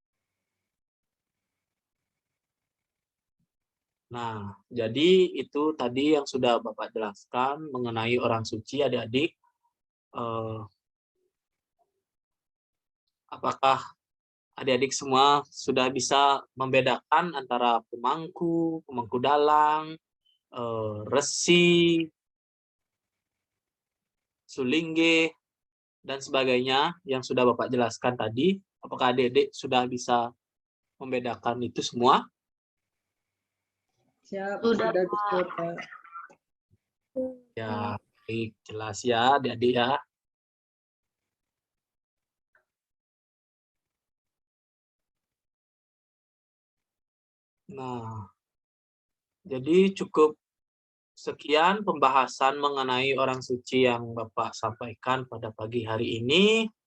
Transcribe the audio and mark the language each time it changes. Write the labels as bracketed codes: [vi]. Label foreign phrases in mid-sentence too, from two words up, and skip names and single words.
[id] Nah, jadi itu tadi yang sudah Bapak jelaskan mengenai orang suci, adik-adik. Apakah adik-adik semua sudah bisa membedakan antara pemangku dalang, resi, sulingge, dan sebagainya yang sudah Bapak jelaskan tadi? Apakah adik-adik sudah bisa membedakan itu semua? Siap, Sudah, sudah bisa, Pak. Ya, baik, jelas ya adik-adik ya. Nah, jadi cukup sekian pembahasan mengenai orang suci yang Bapak sampaikan pada pagi hari ini.